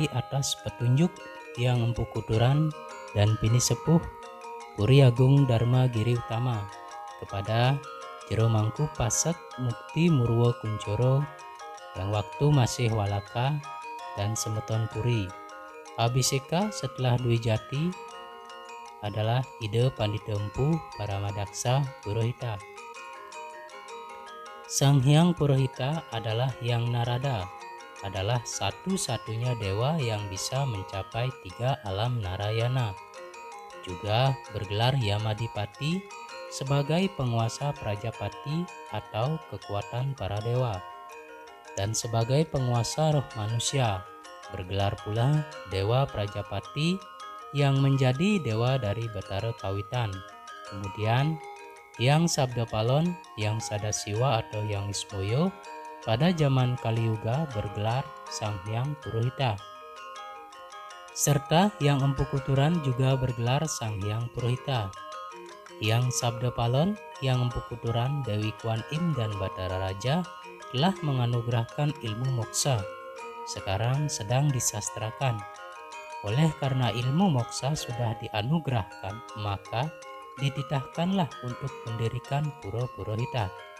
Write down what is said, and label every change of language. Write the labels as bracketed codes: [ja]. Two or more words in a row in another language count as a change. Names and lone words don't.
[id] atas petunjuk yang Empu Kuturan dan Bini Sepuh Puri Agung Dharma Giri Utama kepada Jero Mangku Pasek Mukti Murwo Kuncoro yang waktu masih walaka dan semeton puri. Abhiseka setelah Dwi Jati adalah ide Pandita Empu Paramadaksa Purohita. Sang Hyang Purohita adalah Hyang Narada, adalah satu-satunya dewa yang bisa mencapai 3 alam Narayana. Juga bergelar Yamadipati sebagai penguasa Prajapati atau kekuatan para dewa. Dan sebagai penguasa roh manusia, bergelar pula Dewa Prajapati yang menjadi dewa dari Betara Kawitan. Kemudian Hyang Sabdapalon, Hyang Sadasiwa atau Hyang Ismoyo pada zaman Kali Yuga bergelar Sang Hyang Purohita. Serta Hyang Empu Kuturan juga bergelar Sang Hyang Purohita. Hyang Sabdapalon, Hyang Empu Kuturan, Dewi Kuan Im dan Batara Raja telah menganugerahkan ilmu moksa. Sekarang sedang disastrakan. Oleh karena ilmu moksa sudah dianugerahkan, maka dititahkanlah untuk mendirikan Pura Purohita.